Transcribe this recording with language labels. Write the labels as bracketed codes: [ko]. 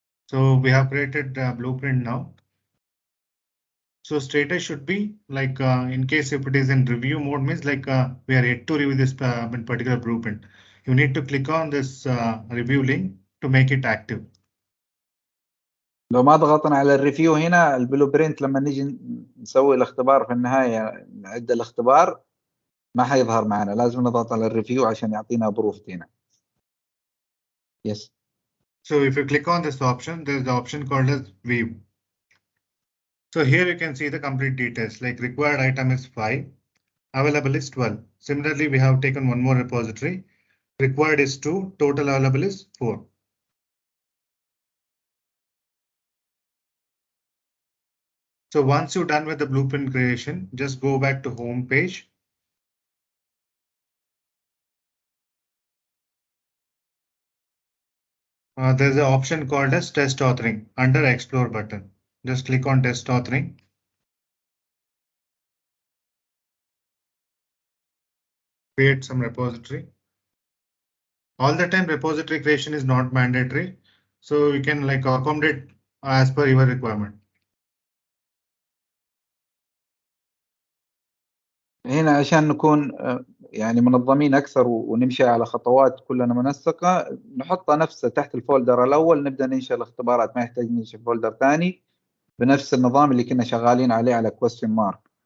[en] So we have created a blueprint now. So status should be like in case if it is in review mode, means like we are yet to review this particular blueprint. You need to click on this review link to make it active. [ar] لو ما ضغطنا على الريفيو هنا البلو برنت لما نيجي نسوي الاختبار في النهاية نعد الاختبار ما حيظهر معنا. لازم نضغط على الريفيو عشان يعطينا ابروف هنا. [en] Yes. So if you click on this option, there is the option called as view. So here you can see the complete details, like required item is 5, available is 12. Similarly, we have taken one more repository. Required is 2, total available is 4. So once you're done with the blueprint creation, just go back to home page. There's an option called as test authoring under explore button. Just click on test authoring. Create some repository. all the time repository creation is not mandatory. So you can like accommodate as per your requirement. [ar] هنا عشان نكون يعني منظمين أكثر ونمشي على خطوات كلنا منسقة، نحطها نفسها تحت الفولدر الأول، نبدأ ننشئ الاختبارات، ما يحتاج ننشئ فولدر ثاني بنفس النظام اللي كنا شغالين عليه على question mark.